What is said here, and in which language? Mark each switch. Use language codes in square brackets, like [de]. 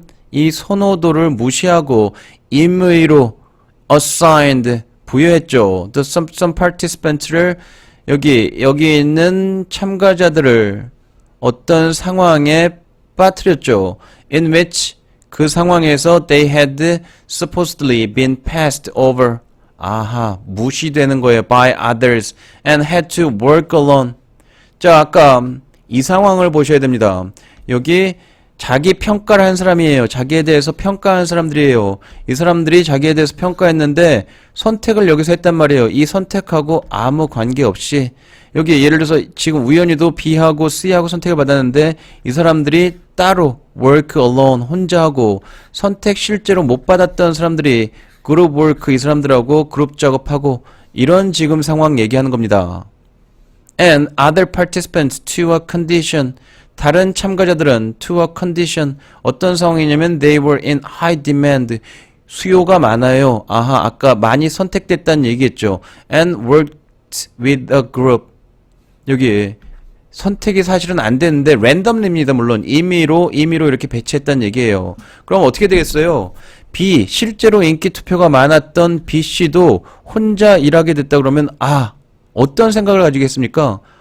[ko] 이 선호도를 무시하고 임의로 [en] assigned [ko] 부여했죠. [en] The some participant [ko] 를 여기 있는 참가자들을 어떤 상황에 빠뜨렸죠. [en] In which [ko] 그 상황에서 [en] they had supposedly been passed over. [ko] 아하, 무시되는 거예요. [en] by others and had to work alone. [ko] 자, 아까 이 상황을 보셔야 됩니다. 여기 자기 평가를 한 사람이에요. 자기에 대해서 평가한 사람들이에요. 이 사람들이 자기에 대해서 평가했는데 선택을 여기서 했단 말이에요. 이 선택하고 아무 관계없이 여기 예를 들어서 지금 우연히도 B하고 C하고 선택을 받았는데 이 사람들이 따로 [en] work alone [ko] 혼자 하고 선택 실제로 못 받았던 사람들이 그룹 work 이 사람들하고 그룹 작업하고 이런 지금 상황 얘기하는 겁니다. [en] And other participants to a condition. [ko] 다른 참가자들은 to a condition 어떤 상황이냐면 [en] they were in high demand [ko] 수요가 많아요. 아하, 아까 많이 선택됐다는 얘기했죠. [en] And worked with a group. [ko] 여기 선택이 사실은 안 됐는데 랜덤입니다. 물론 임의로 이렇게 배치했다는 얘기예요. 그럼 어떻게 되겠어요? B 실제로 인기 투표가 많았던 B 씨도 혼자 일하게 됐다 그러면 어떤 생각을 가지겠습니까?